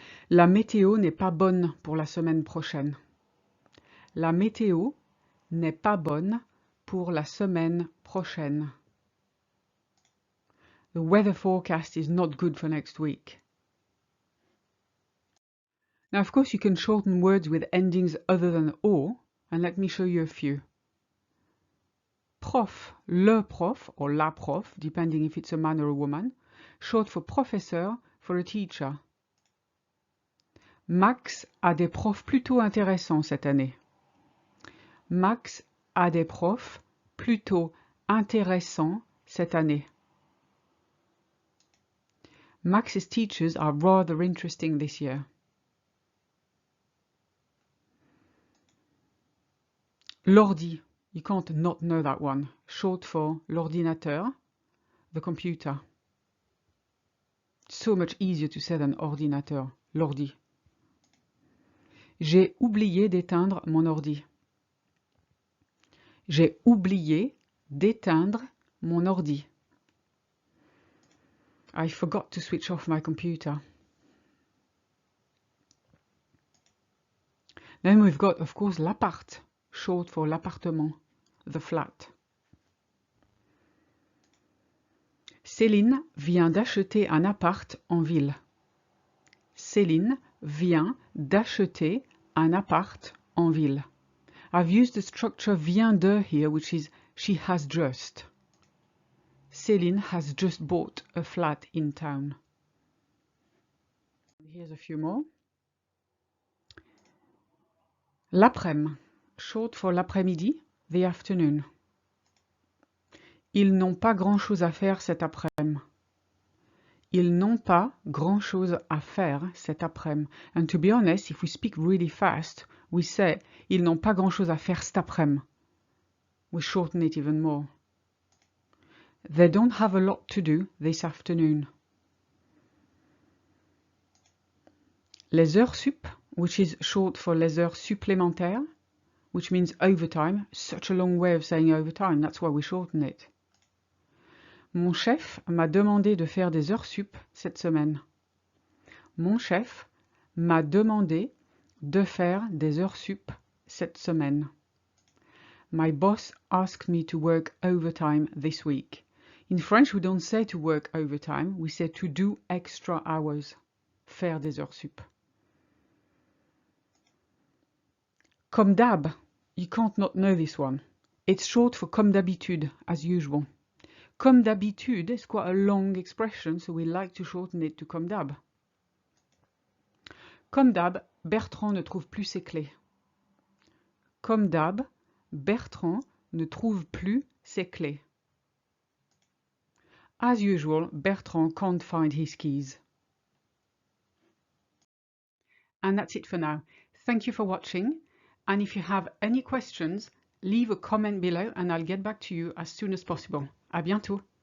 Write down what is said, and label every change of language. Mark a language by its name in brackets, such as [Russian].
[French] La météo n'est pas bonne pour la semaine prochaine. La météo n'est pas bonne pour la semaine prochaine. [English] The weather forecast is not good for next week. Now, of course, you can shorten words with endings other than O, and let me show you a few. Prof, le prof, or la prof, depending if it's a man or a woman, short for professeur, for a teacher. [French] Max a des profs plutôt intéressants cette année. Max a des profs plutôt intéressants cette année. [English] Max's teachers are rather interesting this year. L'ordi, you can't not know that one. Short for l'ordinateur, the computer. So much easier to say than ordinateur, l'ordi. [French] J'ai oublié d'éteindre mon ordi. J'ai oublié d'éteindre mon ordi. [English] I forgot to switch off my computer. Then we've got, of course, l'appart, short for l'appartement, the flat. [French] Céline vient d'acheter un appart en ville. Céline vient d'acheter un appart en ville. [English] I've used the structure vient de here, which is she has just. Céline has just bought a flat in town. Here's a few more. L'après-midi, short for l'après-midi, the afternoon. [French] Ils n'ont pas grand-chose à faire cet après-midi. Ils n'ont pas grand-chose à faire cet après-midi. [English] And to be honest, if we speak really fast, we say [French] ils n'ont pas grand-chose à faire cet après-midi. [English] We shorten it even more. They don't have a lot to do this afternoon. Les heures sup, which is short for les heures supplémentaires, which means overtime. Such a long way of saying overtime, that's why we shorten it. [French] Mon chef m'a demandé de faire des heures sup cette semaine. Mon chef m'a demandé de faire des heures sup cette semaine. [English] My boss asked me to work overtime this week. In French, we don't say to work overtime, we say to do extra hours. [French] Faire des heures sup. [English] Comme d'hab, you can't not know this one. It's short for comme d'habitude, as usual. Comme d'habitude is quite a long expression, so we like to shorten it to comme d'hab. [French] Comme d'hab, Bertrand ne trouve plus ses clés. Comme d'hab, Bertrand ne trouve plus ses clés. [English] As usual, Bertrand can't find his keys. And that's it for now. Thank you for watching. And if you have any questions, leave a comment below and I'll get back to you as soon as possible. [French] À bientôt.